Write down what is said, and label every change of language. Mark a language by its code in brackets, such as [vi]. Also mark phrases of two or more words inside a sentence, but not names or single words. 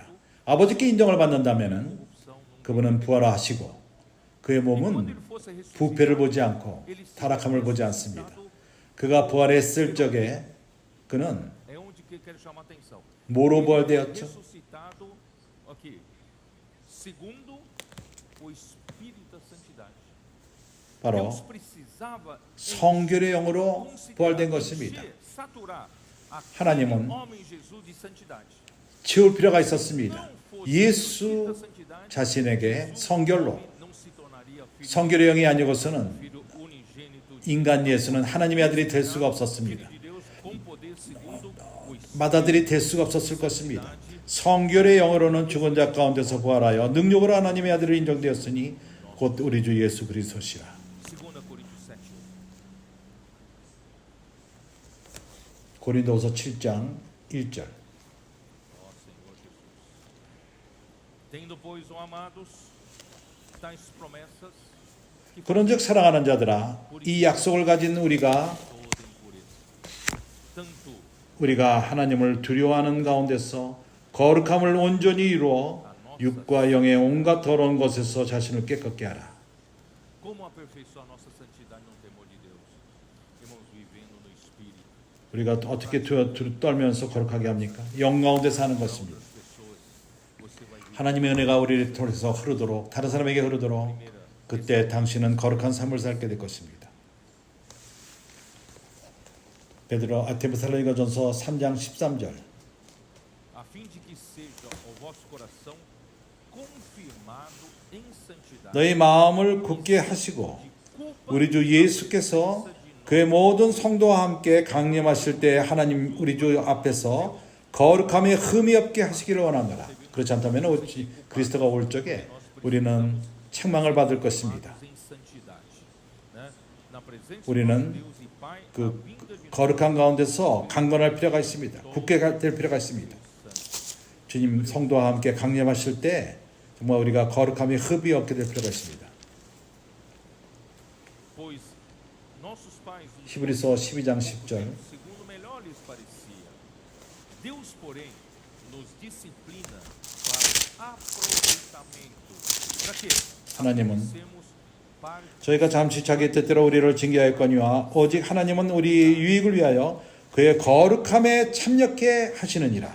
[ko] 아버지께 인정을 받는다면은 그분은 부활하시고 그의 몸은 부패를 보지 않고 타락함을 보지 않습니다. 그가 부활했을 적에 그는 [pt] É onde que eu quero chamar a atenção. [ko] 뭐로 [pt] Ele foi [ko] 부활되었죠? [pt] ressuscitado aqui, segundo o Espírito da Santidade. [ko] 바로 [pt] Deus precisava [ko] 성결의 영으로 부활된 것입니다. [pt] saturar [ko] 하나님은 [pt] aquele homem Jesus de santidade. [ko] 채울 필요가 있었습니다. 예수 자신에게 성결로, [pt] Não se tornaria filho, [ko] 성결의 영이 아니고서는 [pt] filho unigênito [ko] 인간 예수는 하나님의 아들이 될 수가 없었습니다. [pt] de Deus com poder segundo o Espírito. [ko] ματ아들이 될 수가 없었을 것입니다. 성결의 영으로는 죽은 자 가운데서 부활하여 능력으로 하나님의 아들로 인정되었으니 곧 우리 주 예수 그리스도시라. 2 Coríntios 7. 고린도후서 7장 1절. [pt] Ó Senhor Jesus. Tendo, pois, ó amados, tais promessas que [ko] 그런즉 사랑하는 자들아, 이 약속을 가진 우리가 [pt] toda impureza, tanto [ko] 우리가 하나님을 두려워하는 가운데서 거룩함을 온전히 이루어 육과 영의 온갖 더러운 것에서 자신을 깨끗게 하라. [pt] como aperfeiçoar nossa santidade no temor de Deus. Irmãos, vivendo no Espírito. [ko] 우리가 어떻게 떨면서 거룩하게 합니까? 영 가운데 사는 것입니다. [pt] As pessoas, você vai ver [ko] 하나님의 은혜가 우리를 통해서 흐르도록, 다른 사람에게 흐르도록, 그때 당신은 거룩한 삶을 살게 될 것입니다. 데살로니가전서 3장 13절. [pt] a fim de que seja o vosso coração confirmado em santidade. [ko] 너희 마음을 굳게 하시고 우리 주 예수께서 그의 모든 성도와 함께 강림하실 때 하나님 우리 주 앞에서 거룩함에 흠이 없게 하시기를 원하노라. 그렇지 않다면 그리스도가 올 적에 우리는 책망을 받을 것입니다. [pt] em santidade, né? Na presença [ko] 우리는 [pt] de Deus e Pai, a [ko] 그 [pt] vinda de [ko] 거룩한 가운데서 강건할 필요가 있습니다. 굳게 될 필요가 있습니다. 주님 성도와 함께 강림하실 때 정말 우리가 거룩함에 흠이 없게 될 필요가 있습니다. [pt] pois nossos pais nos [ko] 히브리서 12장 10절. [pt] segundo melhor lhes parecia. Deus, porém, nos disciplina para aproveitamento. Para quê? [ko] 하나님은 [pt] Sermos parte [ko] 저희가 잠시 자기 뜻대로 우리를 징계하였거니와 오직 하나님은 우리 유익을 위하여 그의 거룩함에 참여케 하시느니라.